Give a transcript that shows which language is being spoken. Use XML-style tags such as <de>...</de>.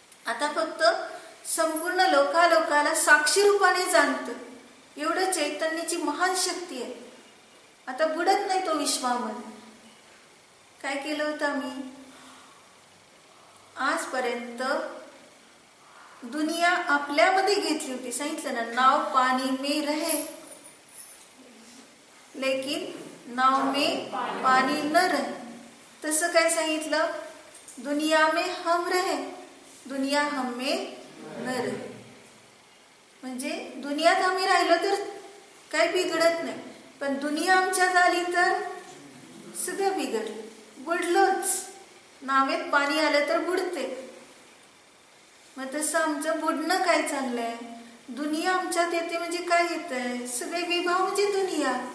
<mr>आता फक्त संपूर्ण लोकाला साक्षी रूपाने जाणतं एवढं चैतन्याची महान शक्ती आहे. आता बुडत नाही तो विश्वामध्ये. काय केलं होतं आम्ही आजपर्यंत? दुनिया आपल्यामध्ये घेतली होती. सांगितलं ना,</mr> <hi>नाव पानी में रहे लेकिन नाव में पानी न रहे.</hi> <mr>तसं काय सांगितलं?</mr> <hi>दुनिया में हम रहे, दुनिया हम में न रहे.</hi> <mr>म्हणजे दुनियात आम्ही राहिलो तर काही बिघडत नाही, पण दुनिया आमच्यात आली तर सगळं बिघडलं, बुडलोच. नावेत पाणी आलं तर बुडते. मग तसं आमचं बुडणं काय चाललंय? दुनिया आमच्यात येते म्हणजे काय येतंय? सगळे विभाव म्हणजे दुनिया.</mr>